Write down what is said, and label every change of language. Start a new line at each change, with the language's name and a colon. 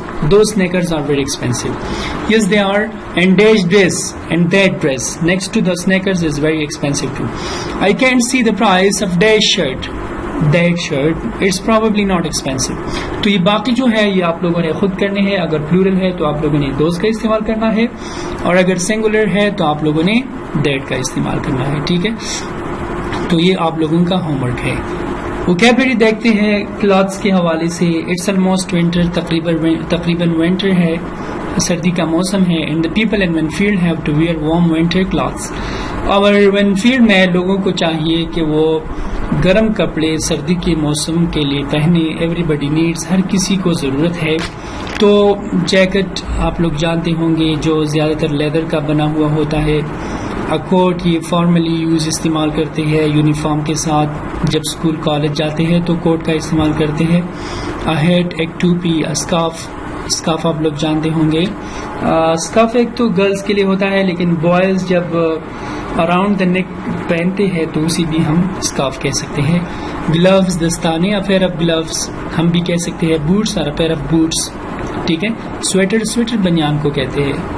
English: Those sneakers are very expensive. Yes, they are. And dash dress and that dress next to the sneakers is very expensive too. I can't see the price of dash shirt. That shirt, it's probably not expensive.
Urdu: تو یہ باقی جو ہے یہ آپ لوگوں نے خود کرنے ہیں. اگر پلورل ہے تو آپ لوگوں نے those کا استعمال کرنا ہے اور اگر سنگولر ہے تو آپ لوگوں نے that کا استعمال کرنا ہے. ٹھیک ہے. تو یہ آپ لوگوں کا ہوم ورک ہے. ووکیبلری دیکھتے ہیں کلاتھس کے حوالے سے.
English: it's almost winter,
Urdu: تقریباً ونٹر ہے، سردی کا موسم ہے.
English: And the people in Winfield have to wear warm winter clothes.
Urdu: اور ونفیلڈ میں لوگوں کو چاہیے کہ وہ گرم کپڑے سردی کے موسم کے لیے پہنے.
English: everybody needs,
Urdu: ہر کسی کو ضرورت ہے. تو جیکٹ آپ لوگ جانتے ہوں گے جو زیادہ تر لیدر کا بنا ہوا ہوتا ہے. کوٹ یہ فارملی یوز استعمال کرتے ہیں یونیفارم کے ساتھ. جب اسکول کالج جاتے ہیں تو کوٹ کا استعمال کرتے ہیں. ہیٹ ایک ٹوپی. اسکارف آپ لوگ جانتے ہوں گے. اسکارف ایک تو گرلز کے لیے ہوتا ہے لیکن بوائز جب
English: around the neck
Urdu: پہنتے ہیں تو اسی بھی ہم اسکارف کہہ سکتے ہیں. گلوز دستانے،
English: a pair of gloves
Urdu: ہم بھی کہہ سکتے ہیں. بوٹس اور
English: A pair of boots.
Urdu: ٹھیک ہے. سویٹر بنیان کو کہتے ہیں.